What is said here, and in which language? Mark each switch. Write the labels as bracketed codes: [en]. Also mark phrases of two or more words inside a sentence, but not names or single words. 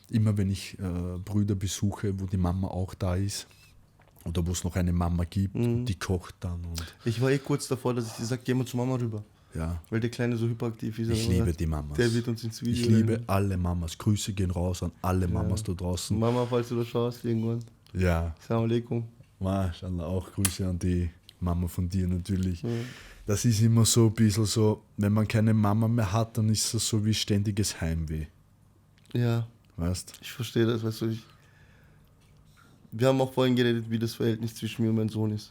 [de] Immer wenn ich Brüder besuche, wo die Mama auch da ist, Oder wo es noch eine Mama gibt, die kocht dann. Und Ich war kurz davor, dass ich dir sage, geh mal zur Mama rüber. ja, Weil der Kleine so hyperaktiv ist. ich liebe die Mamas. Der wird uns ins Video Ich liebe rennen. alle Mamas. Grüße gehen raus an alle Mamas da draußen. Mama, falls du das schaust, irgendwann. Ja, [ar] السلام عليكم. [de] Mashallah, auch Grüße an die Mama von dir natürlich. Das ist immer so ein bisschen so, wenn man keine Mama mehr hat, dann ist das so wie ständiges Heimweh. Ja, Weißt? ich verstehe das, weißt du. Wir haben auch vorhin geredet, wie das Verhältnis zwischen mir und meinem Sohn ist.